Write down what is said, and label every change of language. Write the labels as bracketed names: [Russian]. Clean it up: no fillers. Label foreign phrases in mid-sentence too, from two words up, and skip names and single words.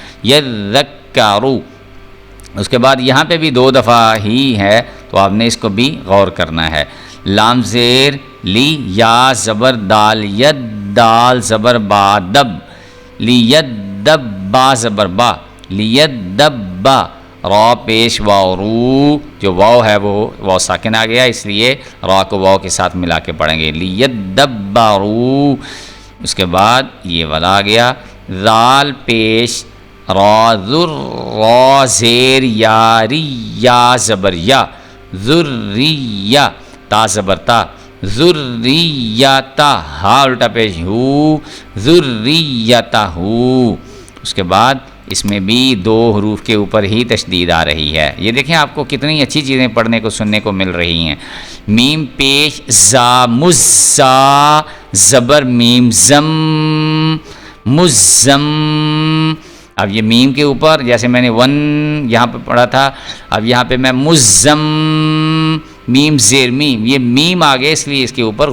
[Urdu] یذکروا۔ اس کے بعد یہاں پہ بھی 2 دفعہ ہی ہے، تو آپ نے اس کو بھی غور کرنا ہے۔ لام زیر لی، یا زبر دال، ید دال زبر با، دب، لی ید دب، با زبر با، لی ید دب با۔ را پیش واو رو، جو واو ہے وہ واو ساکن آ گیا، اس لیے را کو واو کے ساتھ ملا کے پڑھیں گے، لی ید دب با رو۔ اس کے بعد یہ والا آ گیا، ذال پیش را، ذر، را زیر یاری، یا زبر یا، ذریہ، تا زبر تا، ذریتا، ہا الٹا پیش ہو، ذریتہ ہو۔ اس کے بعد اس میں بھی 2 حروف کے اوپر ہی تشدید آ رہی ہے۔ یہ دیکھیں آپ کو کتنی اچھی چیزیں پڑھنے کو سننے کو مل رہی ہیں۔ میم پیش زا، مزا زبر میم زم، مزم، اب یہ میم کے اوپر جیسے میں نے ون یہاں پہ پڑھا تھا، اب یہاں پہ میں مزم میم زیر میم، یہ میم آگے اس لیے اس کے اوپر